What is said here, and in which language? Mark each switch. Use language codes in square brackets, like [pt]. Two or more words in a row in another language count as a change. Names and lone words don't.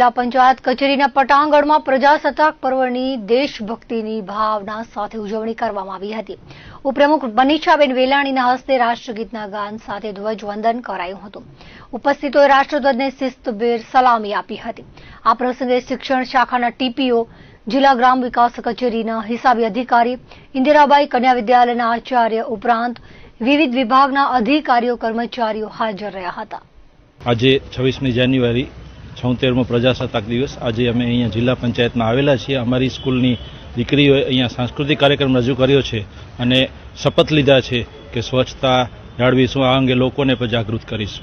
[gu] જિલ્લા પંચાયત કચેરીના પટાંગણમાં પ્રજાસત્તાક પર્વની દેશભક્તિની ભાવના સાથે ઉજવણી કરવામાં આવી હતી। ઉપપ્રમુખ મનીષાબેન વેલાણીના હસ્તે રાષ્ટ્રગીતના ગાન સાથે ધ્વજવંદન કરાયું હતું। ઉપસ્થિતોએ રાષ્ટ્રધ્વજને શિસ્તભેર સલામી આપી હતી। આ પ્રસંગે શિક્ષણ શાખાના ટીપીઓ, જિલ્લા ગ્રામ વિકાસ કચેરીના હિસાબી અધિકારી, ઇન્દિરાબાઈ કન્યા વિદ્યાલયના આચાર્ય ઉપરાંત વિવિધ વિભાગના અધિકારીઓ કર્મચારીઓ હાજર રહ્યા હતા। આજે 26મી જાન્યુઆરી 76મો પ્રજાસત્તાક દિવસ આજે અમે અહીંયા જિલ્લા પંચાયતમાં આવેલા છીએ। અમારી સ્કૂલની દીકરીઓએ અહીંયા સાંસ્કૃતિક કાર્યક્રમ રજૂ કર્યો છે અને શપથ લીધા છે કે સ્વચ્છતા જાળવીશું, આ અંગે લોકોને પણ જાગૃત કરીશું।